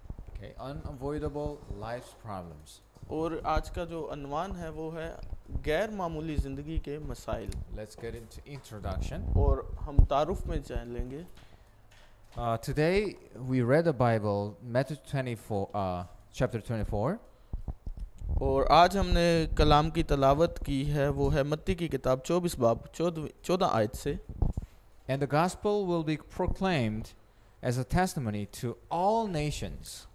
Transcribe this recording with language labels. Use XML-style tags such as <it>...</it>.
<en>Okay, unavoidable life's problems.</en> <hi>और आज का जो अनवान है वो है गैर मामूली ज़िंदगी के मसाइल।</hi> <en>Let's get into introduction.</en> <hi>और हम तारुफ में जान लेंगे।</hi> <en>Today we read the Bible, Matthew 24, chapter 24.</en> <hi>और आज हमने कलाम की तलावत की है वो है मत्ती की किताब 24 बाब 14 आयत से।</hi> <en>And the gospel will be proclaimed as a testimony to all nations.</en>